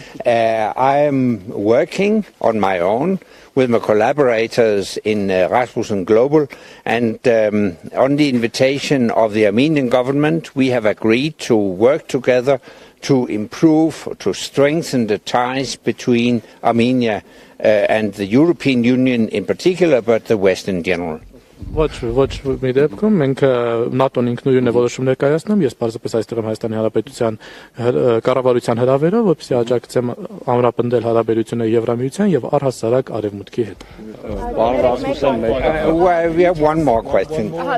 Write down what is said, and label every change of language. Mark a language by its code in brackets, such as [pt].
[en] I am working on my own with my collaborators in Rasmussen Global, and on the invitation of the Armenian government, we have agreed to work together to improve, to strengthen the ties between Armenia and the European Union in particular, but the West in general. [hy] Ոչ մի դեպքում մենք ՆԱՏՕ-ն ինքնուրույն է որոշում ներկայացնում, ես պարզապես այստեղ եմ Հայաստանի Հանրապետության կառավարության հրավերով, որպեսզի աջակցեմ ամրապնդել հարաբերությունները Եվրամիության եւ առհասարակ Արևմուտքի հետ. [en] Pardon, Rasmussen, we have one more question.